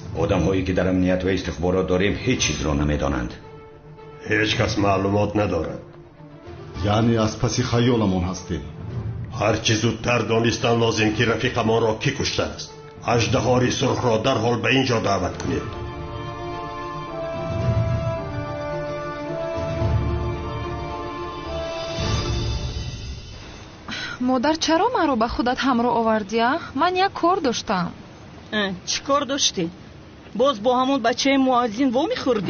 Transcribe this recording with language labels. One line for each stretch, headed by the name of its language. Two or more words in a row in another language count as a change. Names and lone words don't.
Persian: آدم هایی که در امنیت و استخبارات داریم هیچ چیز را نمیدانند. هیچ کس معلومات ندارد. یعنی از پس خیالمان هستیم. هر چه زودتر دانستن لازم که رفیق ما را کی کشته است. اژدهای سرخ را در حال به اینجا دعوت کنید.
Tajik: модар чаро маро ба худат ҳамроҳ овардия? ман як кор доштам. чӣ кор доштӣ? боз бо ҳамон бачаи муаззин во мехӯрдӣ?